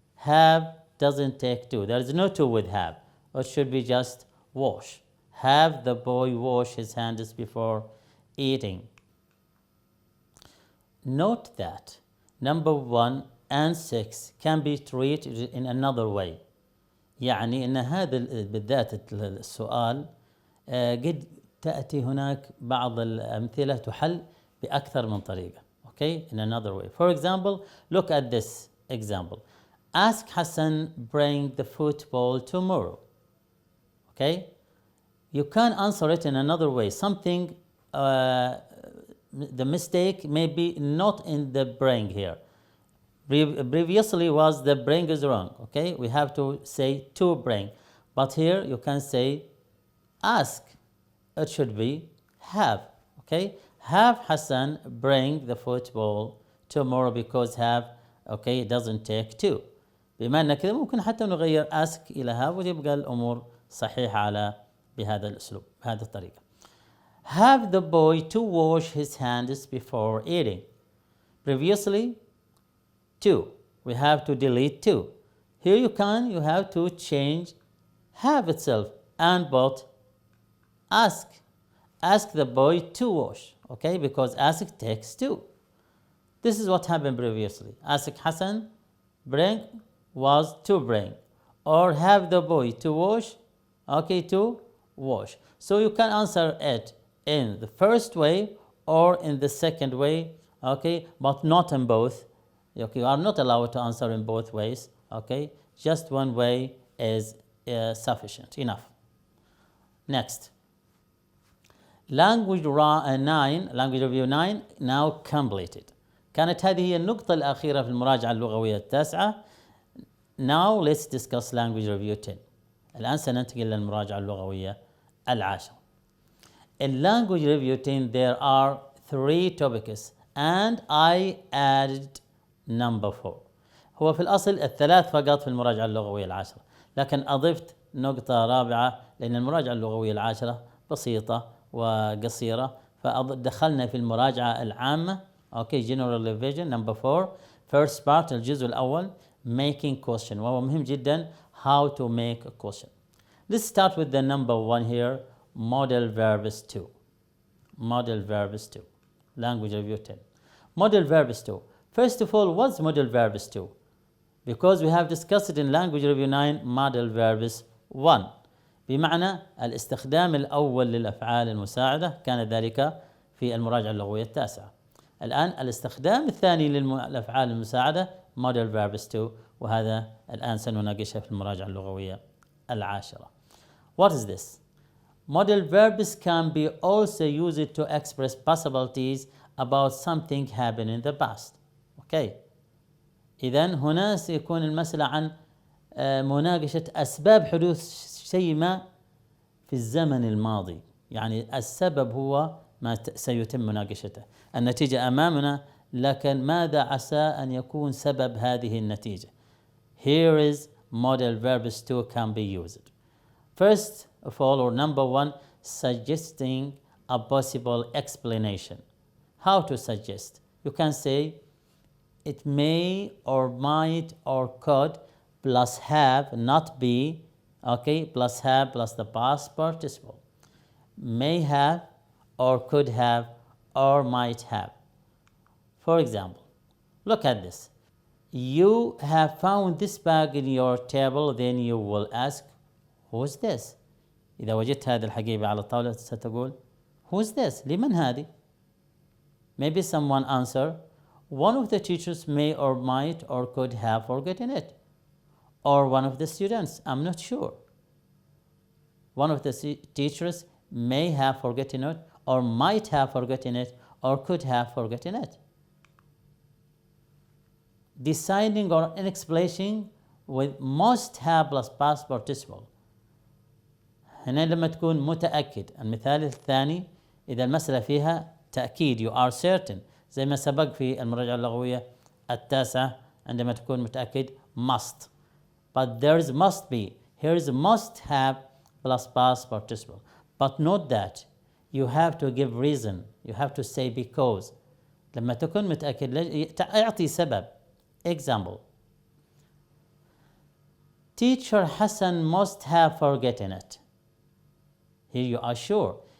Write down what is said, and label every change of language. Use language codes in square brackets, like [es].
[en] Have doesn't take to. There is no to with have. It should be just wash. Have the boy wash his hands before eating. Note that number 1 and 6 can be treated in another way. [ar] يعني أن هذا بالذات السؤال قد تأتي هناك بعض الأمثلة تحل بأكثر من طريقة. [en] Okay, in another way. For example, look at this example. Ask Hassan bring the football tomorrow. Okay, you can answer it in another way. Something, the mistake may be not in the bring here. Previously was the bring is wrong. Okay, we have to say to bring, but here you can say ask. It should be have. Okay, have Hassan bring the football tomorrow because have, okay, it doesn't take to. [ar] بما أن كذا ممكن حتى نغير ask إلى have وتبقى الأمور صحيحة على بهذا الأسلوب بهذه الطريقة. [en] Have the boy to wash his hands before eating. Previously, to. We have to delete to. Here you have to change have itself and put ask. Ask the boy to wash. Okay, because ask takes to. This is what happened previously. Ask Hassan bring was to bring, or have the boy to wash, okay, to wash. So you can answer it in the first way or in the second way, okay, but not in both. Okay, you are not allowed to answer in both ways. Okay, just one way is sufficient enough. Next, language review 9 now completed. [ar] كانت هذه هي النقطة الأخيرة في المراجعة اللغوية التاسعة. [en] Now let's discuss language review 10. [ar] الآن سننتقل للمراجعة اللغوية العاشرة. [en] In language review 10 there are 3 topics and I added number 4. [ar] هو في الأصل الثلاث فقط في المراجعة اللغوية العاشرة، لكن أضفت نقطة رابعة لأن المراجعة اللغوية العاشرة بسيطة وقصيرة، فدخلنا في المراجعة العامة. [en] Okay, general revision number 4. First part [ar] الجزء الأول [en] making question، [ar] وهو مهم جدا [en] how to make a question. Let's start with the number 1 here, model verbs 2. Model verbs 2. Language review 10. Model verbs 2. First of all, what's model verbs 2? Because we have discussed it in language review 9 model verbs 1. [ar] بمعنى الاستخدام الأول للأفعال المساعدة كان ذلك في المراجعة اللغوية التاسعة. الآن الاستخدام الثاني للأفعال المساعدة model verbs 2، وهذا الآن سنناقشها في المراجعة اللغوية العاشرة. [en] What is this? Model verbs can be also used to express possibilities about something happened in the past. Okay. [ar] إذن هنا سيكون المسألة عن مناقشة أسباب حدوث شيء ما في الزمن الماضي، يعني السبب هو ما سيتم مناقشته. النتيجة أمامنا، لكن ماذا عسى أن يكون سبب هذه النتيجة؟ [en] Here is model verbs 2 can be used. First of all, or number 1, suggesting a possible explanation. How to suggest? You can say it may or might or could plus have, not be, okay, plus have plus the past participle. May have or could have or might have. For example, look at this. You have found this bag in your table, then you will ask, who's this? [ar] إذا وجدت هذه الحقيبة على الطاولة ستقول, [en] who's this? [ar] لمن هذه? [en] Maybe someone answer, one of the teachers may or might or could have forgotten it. Or one of the students, I'm not sure. One of the teachers may have forgotten it, or might have forgotten it, or could have forgotten it. Deciding or explaining with must have plus past participle. [ar] هنا لما تكون متأكد. المثال الثاني إذا المسألة فيها تأكيد [en] you are certain، [ar] زي ما سبق في المراجعة اللغوية التاسع عندما تكون متأكد must. [en] But there is must be. Here is must have plus past participle. But note that you have to give reason. You have to say because. [ar] لما تكون متأكد اعطي سبب. [en] Example. Teacher Hassan must have forgotten it. Here you are sure.